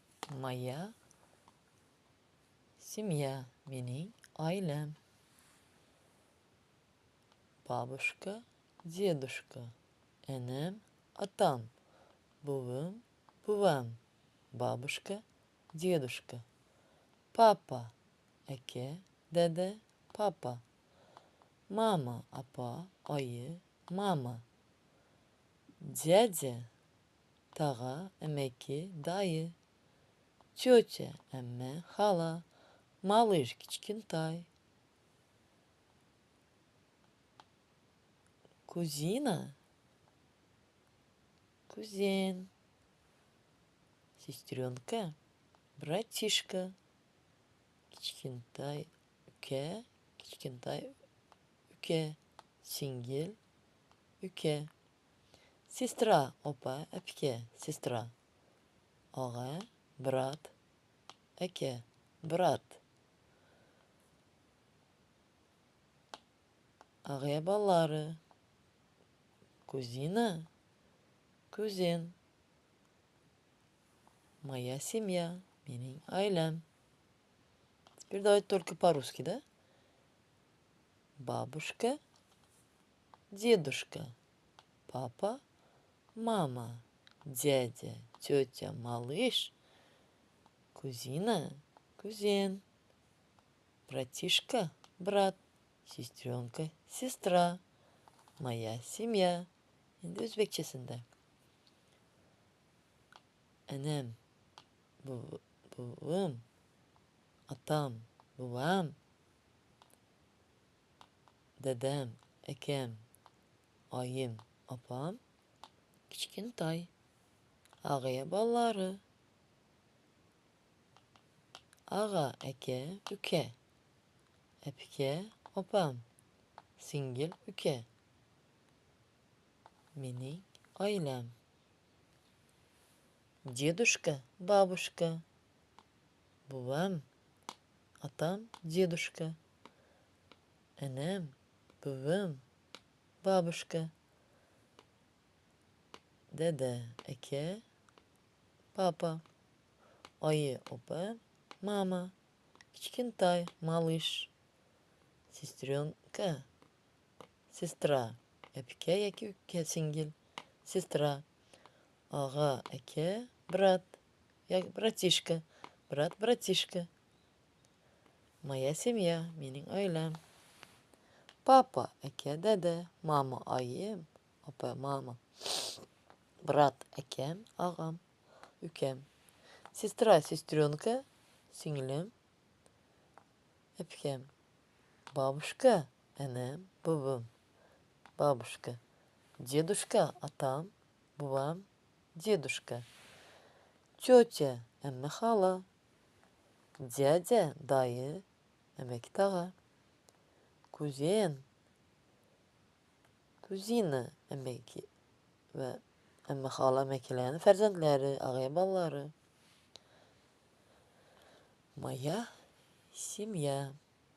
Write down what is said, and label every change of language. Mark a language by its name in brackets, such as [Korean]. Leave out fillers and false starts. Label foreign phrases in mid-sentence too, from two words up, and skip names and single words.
[Russian] Моя семья, [Uzbek] mening oilam. [Russian] Бабушка, дедушка, [Uzbek] enam, atam, buvim, buvam. [Russian] Бабушка, дедушка. Папа, [Uzbek] aka, dada, papa. Mama, apa, oyi, mama. Dядя, tag'a, amaki, dayı. Тетя, emme, hala. Malış, kichkintoy. [Russian] Кузина, кузен. Сестренка, братишка. [Uzbek] Kichkintoy uka, kichkintoy uka. Singil, uka. Sestra, opa, apika, sestra. Og'a, brat, aka, brat. Ag'ya balları. [Russian] Кузина, кузен. Моя семья, [Uzbek] mening oilam. [Russian] Теперь давайте только по-русски, да? Бабушка, дедушка, папа, мама, дядя, тетя, малыш, кузина, кузен, братишка, брат, сестренка, сестра, моя семья. [Uzbek] Endi o'zbekchasida. Anam, buvim, atam, buvam, dadam, akam, oyim, opam, kichkintoy, ag'ya balları. Ag'a, aka, uka, apika, opam, singil, uka. Mening oilam. [Russian] Дедушка, бабушка, [Uzbek] бувам, atam, [Russian] дедушка, [Uzbek] enam, buvim, [Russian] бабушка, [Uzbek] dada, aka, papa, oyi, opa, mama, kichkintoy, [Russian] malыш, сестренка, sestra, [Uzbek] apika yoki uka, singil, sestra, og'a, aka, brat, yoki [Russian] bratишка, brat, bratишка. Моя семья, [Uzbek] mening oilam. Papa, aka, dada, mama, oyim, opa, mama, brat, akam, og'am, ukam. Sestra, сестренка, singlim, apkam. [Russian] Бабушка, enam, buvim, бабушка. Дедушка, atam, buvam, дедушка. [Uzbek] Тетя, emme, hala. Dядя, dayı, amaki, tag'a. Kuzen, kuzina, amaki ve emme, hala, amakilarning farzandlari, ag'ya balları. [Russian] Моя семья.